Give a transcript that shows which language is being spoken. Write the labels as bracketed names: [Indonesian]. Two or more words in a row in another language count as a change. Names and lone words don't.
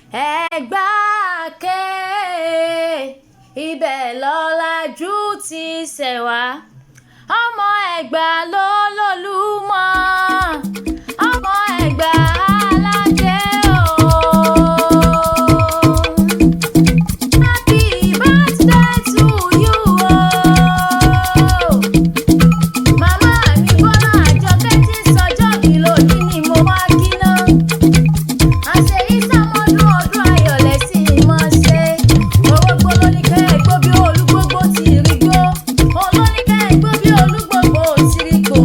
[Yoruba] Ẹ̀gbá àáké, ibẹ̀ lọ́làjú ti ṣẹ̀ wá. Ọmọ Ẹ̀gbá ló lólúmọ, ọmọ Ẹ̀gbá aláké o. [English] Happy birthday to you o. [Yoruba] Màmá mi Bọ́lá Àjọkẹ́ tí ń sọjọ́ bí lónìí ni mo wá kí ná. Àṣeyí sàmọ́dún ọdún ayọ̀ lẹ sì mọ́ ṣe. Orógbó ló ní kẹ́ ẹ gbó bí olúgbógbó ti rí gbó. Òun ló ní kẹ́ ẹ gbó bí olúgbógbó ti rí gbó.